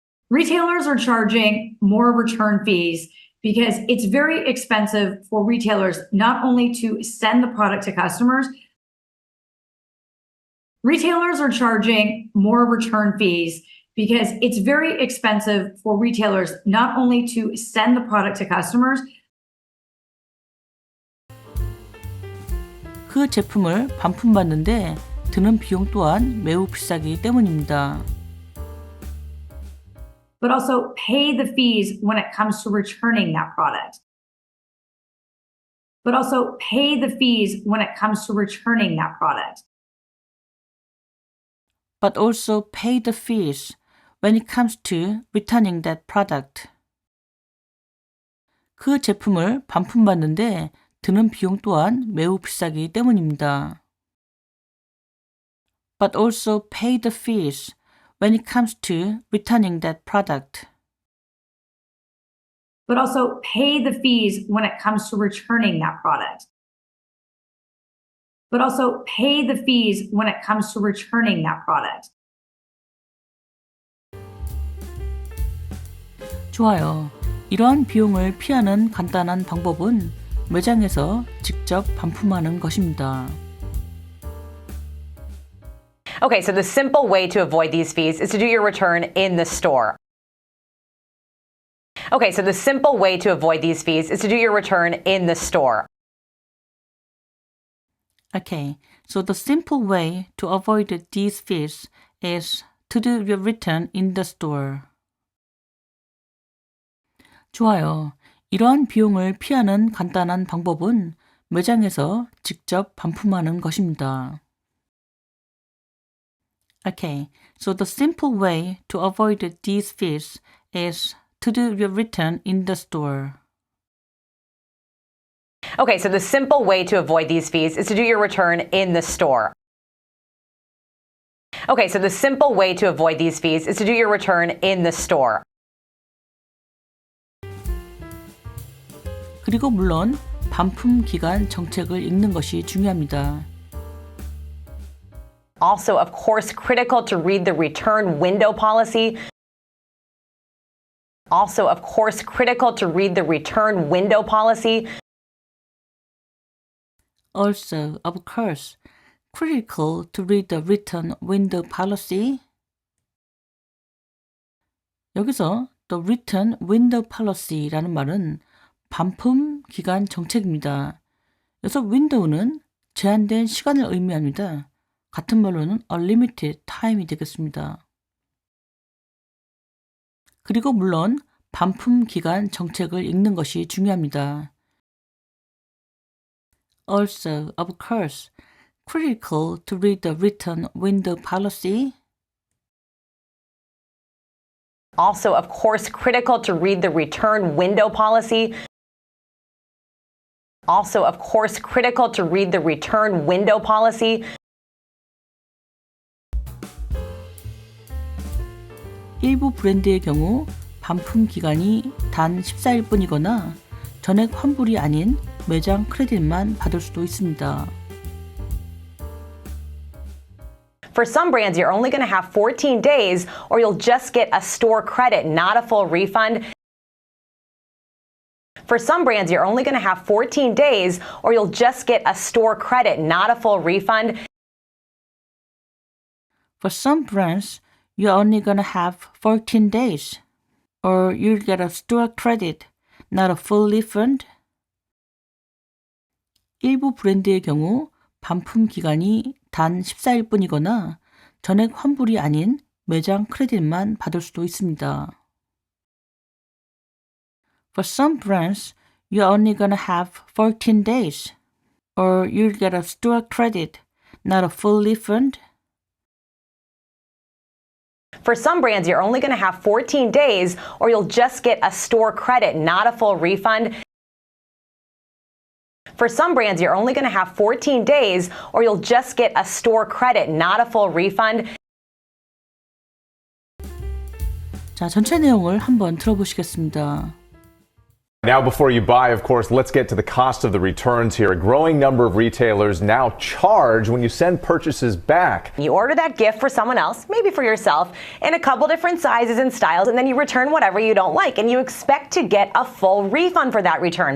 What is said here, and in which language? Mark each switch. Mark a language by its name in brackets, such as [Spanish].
[English] Retailers are charging more return fees because it's very expensive for retailers not only to send the product to customers. Retailers are charging more return fees because it's very expensive for retailers not only to send the product to customers. [Korean] 그 제품을 반품받는데 드는 비용 또한 매우 비싸기 때문입니다. [English] But also pay the fees when it comes to returning that product. But also pay the fees when it comes to returning that product. But also pay the fees when it comes to returning that product. [Korean] 그 제품을 반품받는데 드는 비용 또한 매우 비싸기 때문입니다. [English] But also pay the fees when it comes to returning that product. But also pay the fees when it comes to returning that product. But also pay the fees when it comes to returning that product. [Korean] 좋아요. 이러한 비용을 피하는 간단한 방법은 매장에서 직접 반품하는 것입니다. [English] Okay, so the simple way to avoid these fees is to do your return in the store. Okay, so the simple way to avoid these fees is to do your return in the store. Okay, so the simple way to avoid these fees is to do your return in the store. [Korean] 좋아요. 이러한 비용을 피하는 간단한 방법은 매장에서 직접 반품하는 것입니다. [English] Okay, so the simple way to avoid these fees is to do your return in the store. Okay, so the simple way to avoid these fees is to do your return in the store. Okay, so the simple way to avoid these fees is to do your return in the store. [Korean] 그리고 물론 반품 기간 정책을 읽는 것이 중요합니다. [English] Also, of course, critical to read the return window policy. Also, of course, critical to read the return window policy. Also, of course, critical to read the return window policy. [Korean] 여기서 [English] the return window policy [Korean] 라는 말은 반품 기간 정책입니다. 여기서 window는 제한된 시간을 의미합니다. 같은 말로는 [English] unlimited time [Korean] 이 되겠습니다. 그리고 물론 반품 기간 정책을 읽는 것이 중요합니다. [English] Also, of course, critical to read the return window policy. Also, of course, critical to read the return window policy. Also, of course, critical to read the return window policy. [Korean] 일부 브랜드의 경우 반품 기간이 단 14일 뿐이거나 전액 환불이 아닌 매장 크레딧만 받을 수도 있습니다. [English] For some brands, you're only going to have 14 days, or you'll just get a store credit, not a full refund. For some brands, you're only going to have 14 days, or you'll just get a store credit, not a full refund. For some brands, you're only gonna have 14 days, or you'll get a store credit, not a full refund. [Korean] 일부 브랜드의 경우 반품 기간이 단 14일 뿐이거나 전액 환불이 아닌 매장 크레딧만 받을 수도 있습니다. [English] For some brands, you're only gonna have 14 days, or you'll get a store credit, not a full refund. For some brands, you're only going to have 14 days, or you'll just get a store credit, not a full refund. For some brands, you're only going to have 14 days, or you'll just get a store credit, not a full refund. [Korean] 자, 전체 내용을 한번 들어보시겠습니다. [English] Now, before you buy, of course, let's get to the cost of the returns here. A growing number of retailers now charge when you send purchases back. You order that gift for someone else, maybe for yourself, in a couple different sizes and styles, and then you return whatever you don't like, and you expect to get a full refund for that return.